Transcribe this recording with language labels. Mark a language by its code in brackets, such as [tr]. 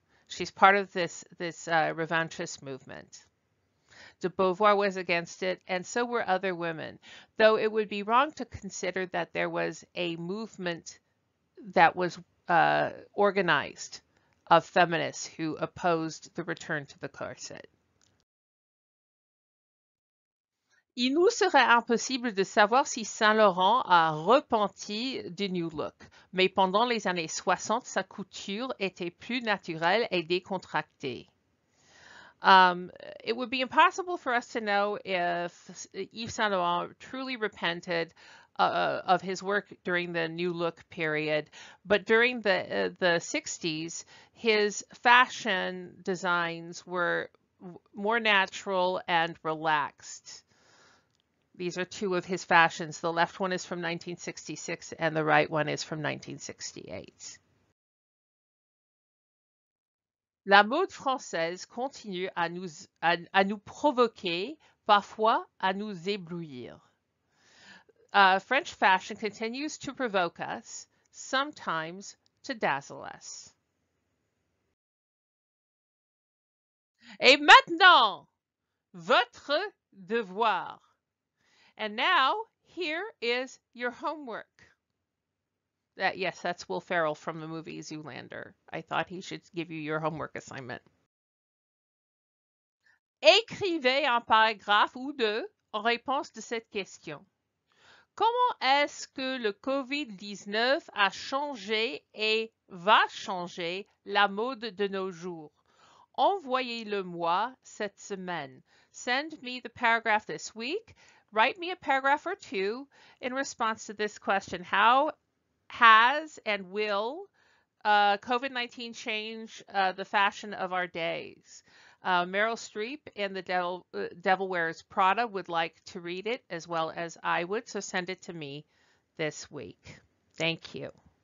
[en] She's part of this revanchist movement. De Beauvoir was against it, and so were other women, though it would be wrong to consider that there was a movement that was organized of feminists who opposed the return to the corset. [fr] Il nous serait impossible de savoir si Saint Laurent a repenti du New Look, mais pendant les années 60, sa couture était plus naturelle et décontractée. [en] It would be impossible for us to know if Yves Saint Laurent truly repented of his work during the New Look period, but during the 60s, his fashion designs were more natural and relaxed. These are two of his fashions. The left one is from 1966 and the right one is from 1968. [fr] La mode française continue à nous provoquer, parfois à nous éblouir. [en] French fashion continues to provoke us, sometimes to dazzle us. [fr] Et maintenant, votre devoir. [en] And now, here is your homework. Yes, that's Will Ferrell from the movie Zoolander. I thought he should give you your homework assignment. [fr] Écrivez un paragraphe ou deux en réponse de cette question. Comment est-ce que le COVID-19 a changé et va changer la mode de nos jours? Envoyez-le-moi cette semaine. [en] Send me the paragraph this week. Write me a paragraph or two in response to this question. How has and will COVID-19 change the fashion of our days? Meryl Streep in The Devil Wears Prada would like to read it as well as I would, so send it to me this week. Thank you.